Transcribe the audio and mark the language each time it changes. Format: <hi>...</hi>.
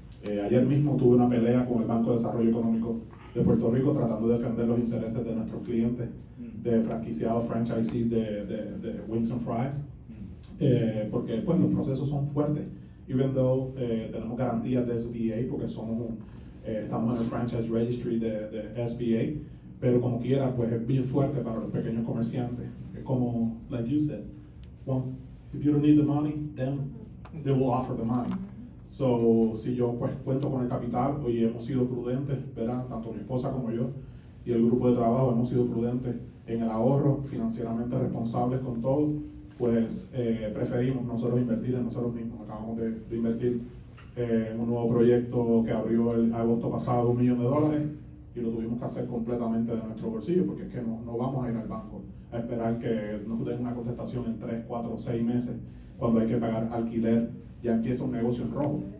<es>Ayer mismo tuve una pelea con el Banco de Desarrollo Económico de Puerto Rico tratando de defender los intereses de nuestros clientes, de franquiciados, franchisees de Wings and Fries, porque pues, los procesos son fuertes.</es> <en>Even though</en> <es>tenemos garantías de SBA, porque estamos en el Franchise Registry de SBA, pero como quiera, pues es bien fuerte para los pequeños comerciantes. Es como,</es> <en>like you said, if you don't need the money, then they will offer the money.</en> <es>So, si yo pues cuento con el capital, hoy hemos sido prudentes, ¿verdad? Tanto mi esposa como yo y el grupo de trabajo hemos sido prudentes en el ahorro, financieramente responsables con todo, pues preferimos nosotros invertir en nosotros mismos. Acabamos de invertir en un nuevo proyecto que abrió el agosto pasado, $1 millón, y lo tuvimos que hacer completamente de nuestro bolsillo, porque es que no vamos a ir al banco a esperar que nos den una contestación en 3, 4, 6 meses, cuando hay que pagar alquiler, ya empieza un negocio en rojo.</es>